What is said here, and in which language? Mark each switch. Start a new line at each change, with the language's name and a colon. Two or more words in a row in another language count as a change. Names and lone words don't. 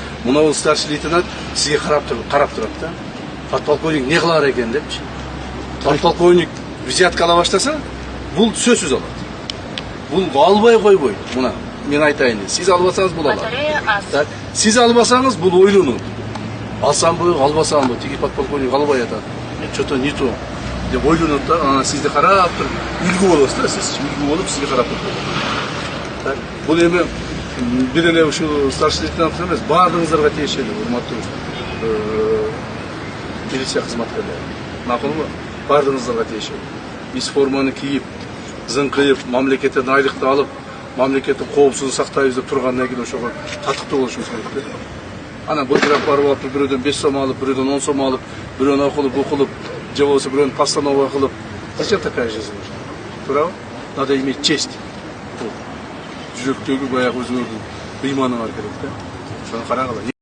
Kyrgyz: Мына
Russian: старший лейтенант
Kyrgyz: сизге карап турат да. Подполковник не кылар экен депчи. Подполковник взятка ала баштаса, бул сөзсүз алат. Бул албай койбойт. Мына мен айтайын. Сиз албасаңыз бул алат. Так, сиз албасаңыз бул ойлонот. Алсамбы, албасамбы, тиги подполковник албай атат.
Russian: Что-то не то.
Kyrgyz: Деп ойлонот да, ана сизди карап туруп, үлгү болосуз да, сиз үлгү болуп сизге карап турат. Так, бул эми бир эле ушул
Russian: старший лейтенант
Kyrgyz: эмес, баардыгыңыздарга тиешелүү, урматтуу милиция кызматкерлери. Макулбу? Баардыгыңыздарга тиешелүү. Биз форманы кийип, зыңкыйып, мамлекеттен айлыкты алып, мамлекеттин коопсуздугун сактайбыз деп тургандан кийин ошого татыктуу болушубуз керек. Ана былтырак барып алып, бирөөдөн 5 сом алып, бирөөдөн 10 сом алып, бирөөнү окулуп, же болбосо бирөөнү постанова кылып.
Russian: Зачем такая жизнь? Туурабы? Надо иметь честь.
Kyrgyz: Жүрөктөгү баягы өзүңөрдүн ыйманы бар керек да. Ошону карагыла.